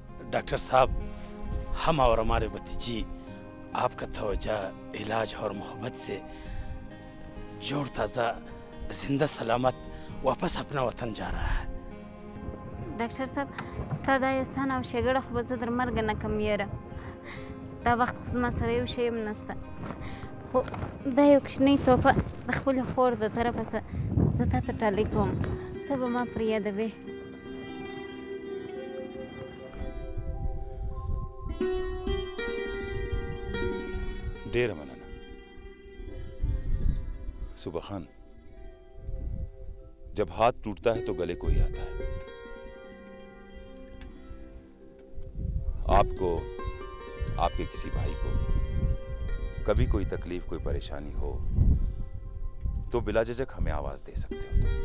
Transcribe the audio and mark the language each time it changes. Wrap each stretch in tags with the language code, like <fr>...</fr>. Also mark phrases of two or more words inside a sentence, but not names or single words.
<ur>ڈاکٹر صاحب، ہم اور ہمارے بھتیجی آپ کا توجہ، علاج اور محبت سے جوڑ تازہ، زندہ سلامت واپس اپنا وطن جا رہا ہے. ڈاکٹر صاحب</ur> <ps>ستا دا احسان او ښېګړه خو به زه در مرګه نه کم یاره. دا وخت خو زما سره یو شی هم نشته، خو دا یو کوچنۍ تحفه د خپلې خور د طرفه څه زه تا ته ډالۍ کوم، ته به ما پرې یادوې. ډېره مننه सुबह खान।</ps> <ur>جب ہاتھ ٹوٹتا ہے تو گلے کو ہی آتا ہے. آپ کو، آپ کے کسی بھائی کو کبھی کوئی تکلیف، کوئی پریشانی ہو تو بلا جھجک ہمیں آواز دے سکتے ہو.</ur>